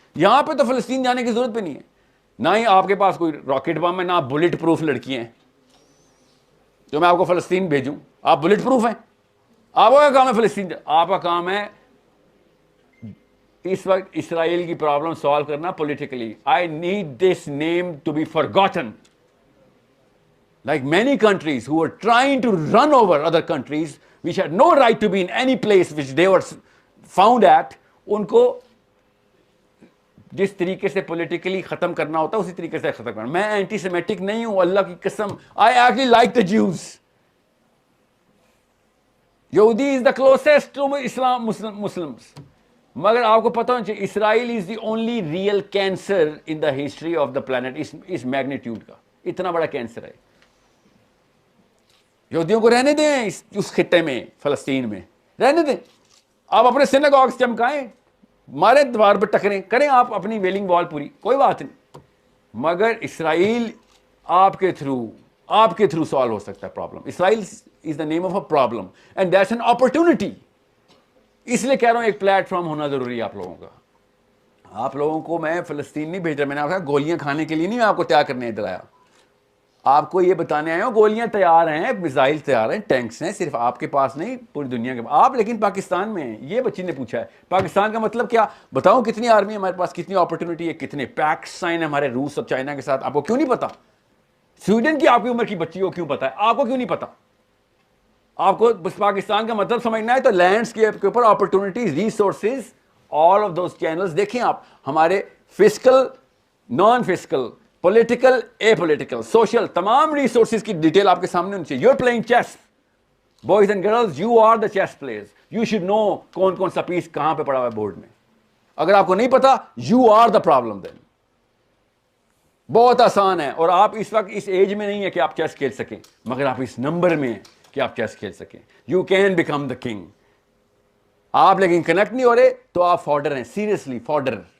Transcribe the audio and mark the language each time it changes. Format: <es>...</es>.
<ur>یہاں پہ تو فلسطین جانے کی ضرورت بھی نہیں ہے, نہ ہی آپ کے پاس کوئی راکٹ بم ہے, نہ آپ بلٹ پروف لڑکی ہیں جو میں آپ کو فلسطین بھیجوں. آپ بلٹ پروف ہیں, آپ کا کام ہے فلسطین, آپ کا کام ہے اس وقت اسرائیل کی پرابلم سالو کرنا politically.</ur> <en>I need this name to be forgotten. Like many countries who were trying to run over other countries, which had no right to be in any place which they were found at,</en> <ur>ان کو جس طریقے سے politically ختم کرنا</ur> <en>ہوتا ہے اسی طریقے سے ختم کرنا.</en> <ur>میں اینٹی سیمیٹک نہیں ہوں, اللہ کی قسم.</ur> <en>I actually like the Jews. یہودی is the closest to Islam, Muslims.</en> <ur>مگر آپ کو پتا ہونا چاہیے</ur> <en>Israel is the only real cancer in the history of the planet.</en> <ur>اس magnitude کا اتنا بڑا کینسر ہے. یہودیوں کو رہنے دیں اس خطے میں, فلسطین میں رہنے دیں. آپ اپنے سیناگوگز چمکائیں, مارے دیوار پہ ٹکریں, کریں آپ اپنی ویلنگ وال پوری, کوئی بات نہیں. مگر اسرائیل آپ کے تھرو سالو ہو سکتا ہے problem.</ur> <en>Israel is the name of a problem and that's an opportunity.</en> <ur>اس لیے کہہ رہا ہوں ایک پلیٹ فارم ہونا ضروری ہے آپ لوگوں کا. آپ لوگوں کو میں فلسطین نہیں بھیج رہا, میں نے آپ کہا گولیاں کھانے کے لیے نہیں, میں آپ کو تیار کرنے ادھر آیا. آپ کو یہ بتانے آئے ہو گولیاں تیار ہیں, میزائل تیار ہیں, ٹینکس ہیں, صرف آپ کے پاس نہیں پوری دنیا کے. آپ لیکن پاکستان میں ہیں, یہ بچی نے پوچھا ہے پاکستان کا مطلب کیا, بتاؤں کتنی آرمی ہے ہمارے پاس, کتنی اپرچونٹی ہے, کتنے پیکٹس سائن ہیں ہمارے روس اور چائنا کے ساتھ. آپ کو کیوں نہیں پتا؟ سویڈن کی آپ کی عمر کی بچی کو کیوں پتا ہے, آپ کو کیوں نہیں پتا؟ آپ کو بس پاکستان کا مطلب سمجھنا ہے تو لینڈسکیپ کے اوپر opportunities, resources,</ur> <en>all of those channels</en> <ur>دیکھیں آپ. ہمارے fiscal, naan fiscal, political, a political, social, تمام ریسورسز کی ڈیٹیل آپ کے سامنے ہونی چاہیے.</ur> <en>You are playing chess, boys and girls, you are the chess players. You should know</en> <ur>کون کون سا پیس کہاں پہ پڑا ہوا ہے بورڈ میں. اگر آپ کو نہیں پتا,</ur> <en>You are the problem.</en> <ur>دین بہت آسان ہے, اور آپ اس وقت اس ایج میں نہیں ہے کہ آپ چیس کھیل سکیں, مگر آپ اس نمبر میں ہیں کہ آپ چیس کھیل سکیں.</ur> <en>You can become the king.</en> <ur>آپ لیکن کنیکٹ نہیں ہو رہے تو آپ فارڈر ہیں, سیریسلی فارڈر.</ur>